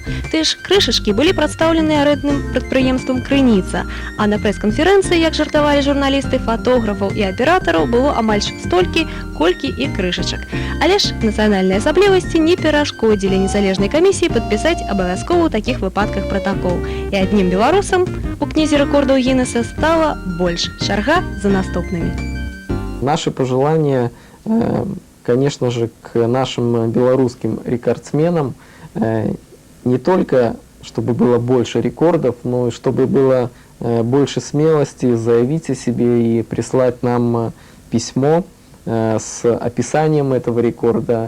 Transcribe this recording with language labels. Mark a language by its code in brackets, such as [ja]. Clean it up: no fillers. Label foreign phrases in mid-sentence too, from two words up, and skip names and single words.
[be] Тыя ж крышачкі былі прадстаўлены арэдным прадпрыемствам «Крыніца», а на прэс-канферэнцыі, як жартавалі журналісты, фатографаў і аператараў, было амаль столькі, колькі і крышачак. Але ж нацыянальныя асаблівасці не перашкодзілі незалежнай камісіі падпісаць абавязкова ў такіх выпадках пратакол. І аднім беларусам у кнізе рэкордаў Гіннеса стала больш. Чарга за наступнымі. [ru] Наши пожелания, конечно же, к нашим белорусским рекордсменам не только, чтобы было больше рекордов, но и чтобы было больше смелости заявить о себе и прислать нам письмо с описанием этого рекорда.